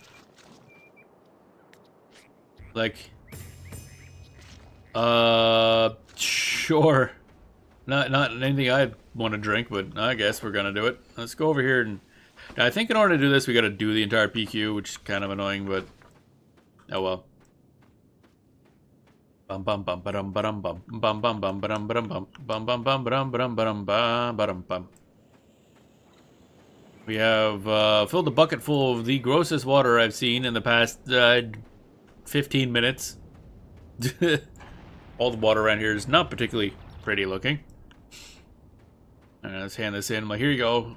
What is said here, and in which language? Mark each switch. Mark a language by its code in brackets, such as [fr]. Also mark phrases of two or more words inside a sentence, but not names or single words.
[en] Like, sure. Not anything I'd want to drink, but I guess we're gonna do it. Let's go over here and I think in order to do this, we gotta do the entire PQ, which is kind of annoying, but oh well. Bum bum bum ba-dum ba-dum bum bum bum bum ba-dum ba-dum bum bum bum bum ba-dum ba-dum ba-dum ba-dum bum. We have filled a bucket full of the grossest water I've seen in the past 15 minutes. All the water around here is not particularly pretty looking. Let's hand this in. Like, here you go.